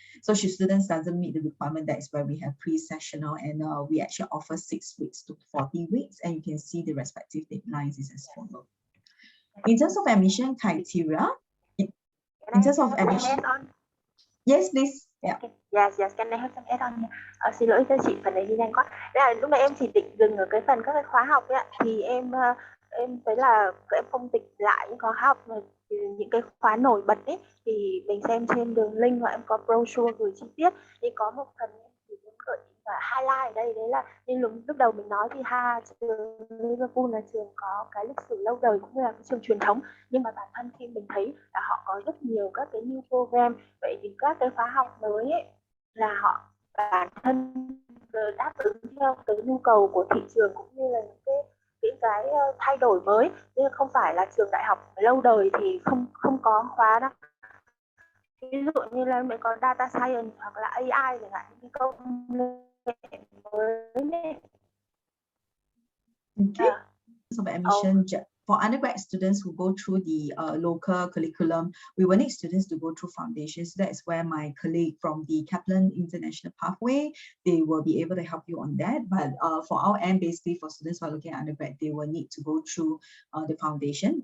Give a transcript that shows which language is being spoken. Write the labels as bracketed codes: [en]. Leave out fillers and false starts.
[en] So should students doesn't meet the requirement, that is where we have pre-sessional, and we actually offer 6 weeks to 40 weeks, and you can see the respective deadlines is as follows. In terms of admission criteria, in terms of admission, yes, please. Yeah. Yes, can I have some add-on? [vi] Xin lỗi cho chị, phần này đi nhanh quá. Là lúc nãy em chỉ định dừng ở cái phần các cái khóa học ấy, thì em thấy là em không tịch lại những khóa học, những cái khóa nổi bật ấy, thì mình xem trên đường link, và em có brochure gửi chi tiết. Thì có một phần em chỉ muốn gợi và highlight ở đây, đấy là như lúc đầu mình nói thì trường Liverpool là trường có cái lịch sử lâu đời, cũng như là cái trường truyền thống, nhưng mà bản thân khi mình thấy là họ có rất nhiều các cái new program, vậy thì các cái khóa học mới ấy, là họ bản thân đáp ứng theo cái nhu cầu của thị trường, cũng như là những cái thay đổi mới, chứ không phải là trường đại học lâu đời thì không có khóa đó. Ví dụ như là mình có data science hoặc là AI chẳng hạn, những công nghệ mới này. [en] Okay. So admission for undergrad students who go through the local curriculum, we will need students to go through foundations. So that's where my colleague from the Kaplan International Pathway, they will be able to help you on that. But for our end, basically for students who are looking at undergrad, they will need to go through the foundation.